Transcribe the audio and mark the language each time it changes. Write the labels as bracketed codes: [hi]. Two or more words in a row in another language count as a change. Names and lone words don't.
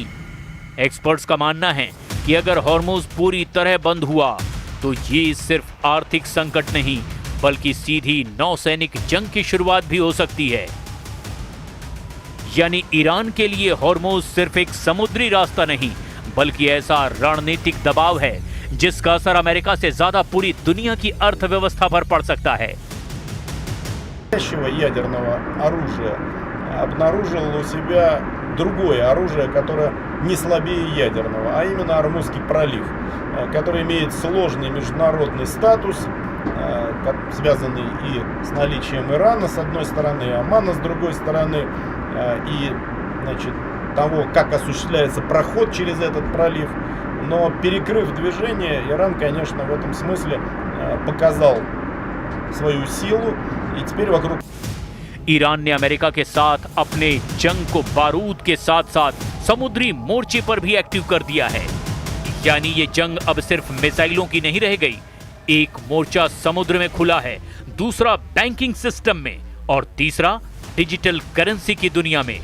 [hi] एक्सपर्ट्स का मानना है कि अगर हॉर्मुज पूरी तरह बंद हुआ तो ये सिर्फ आर्थिक संकट नहीं बल्कि सीधी नौसैनिक जंग की शुरुआत भी हो सकती है। यानी ईरान के लिए हॉर्मुज सिर्फ एक समुद्री रास्ता नहीं बल्कि ऐसा रणनीतिक दबाव है जिसका असर अमेरिका से ज्यादा पूरी दुनिया की अर्थव्यवस्था पर पड़ सकता है। [ru] ядерного оружия обнаружил у себя другое оружие, которое не слабее ядерного, а именно Ормузский пролив, который имеет сложный международный статус, связанный и с наличием Ирана с одной стороны, и Омана с другой стороны, и значит, того, как осуществляется проход через этот пролив. Но перекрыв движение, Иран, конечно, в этом смысле показал свою силу, и теперь вокруг... [hi] ईरान ने अमेरिका के साथ अपने जंग को बारूद के साथ साथ समुद्री मोर्चे पर भी एक्टिव कर दिया है। यानी ये जंग अब सिर्फ मिसाइलों की नहीं रह गई। एक मोर्चा समुद्र में खुला है, दूसरा बैंकिंग सिस्टम में और तीसरा डिजिटल करेंसी की दुनिया में।